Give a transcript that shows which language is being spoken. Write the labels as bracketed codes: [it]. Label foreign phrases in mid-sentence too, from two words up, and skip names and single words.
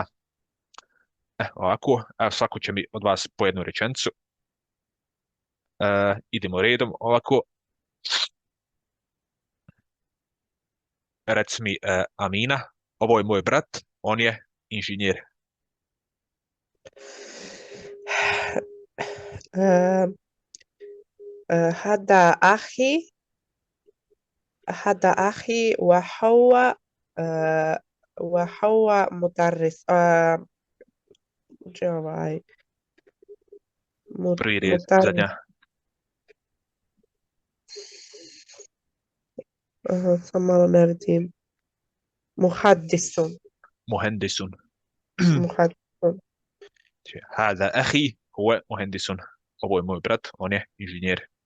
[bs] Ovako, evo svako će mi od vas po jednu rečenicu. Idemo redom, ovako. Reci mi, Amina, ovo je moj brat, on je inženjer. [ar] هذا أخي وهو مدرس جواي [bs] Prvi red, [ar] مدرس [bs] zadnja. Samo malo ne vidim. [ar] Muhaddisun. Muhendisun. Muhaddisun. هذا أخي، هو مهندس. [bs] Ovo je moj brat, on je inženjer.